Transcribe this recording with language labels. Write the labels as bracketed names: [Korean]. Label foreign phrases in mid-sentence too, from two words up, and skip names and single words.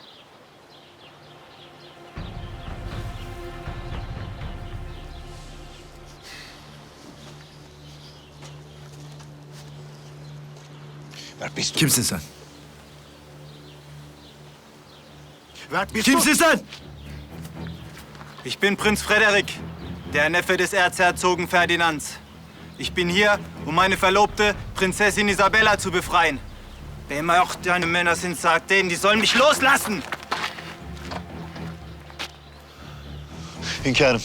[Turkish] Kimsin sen? Kimsin sen? [German] Ich bin Prinz Frederik, der Neffe des Erzherzogen Ferdinand. Ich bin hier, um meine Verlobte, Prinzessin Isabella, zu befreien. Wer immer auch deine Männer sind, sagt denen, die sollen mich loslassen! [Turkish] Hünkârım.